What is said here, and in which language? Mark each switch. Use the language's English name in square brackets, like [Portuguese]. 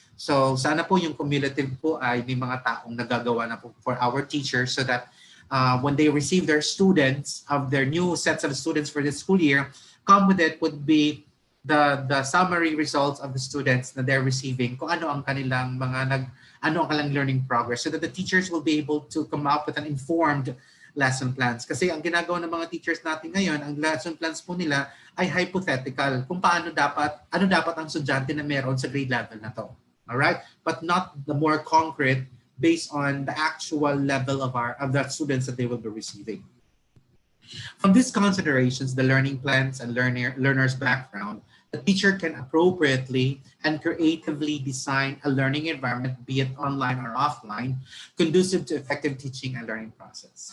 [Filipino] So sana po yung cumulative po ay may mga taong nagagawa na po [English] for our teachers so that when they receive their students of their new sets of students for this school year, come with it would be the summary results of the students na they're receiving, [Filipino] kung ano ang kanilang [English] learning progress, so that the teachers will be able to come up with an informed lesson plans. [Filipino] Kasi ang ginagawa ng mga teachers natin ngayon, ang lesson plans po nila ay hypothetical kung ano dapat ang estudyante na meron sa grade level na to. [English] All right? But not the more concrete based on the actual level of the students that they will be receiving. From these considerations, the learning plans and learner's background, the teacher can appropriately and creatively design a learning environment, be it online or offline, conducive to effective teaching and learning process.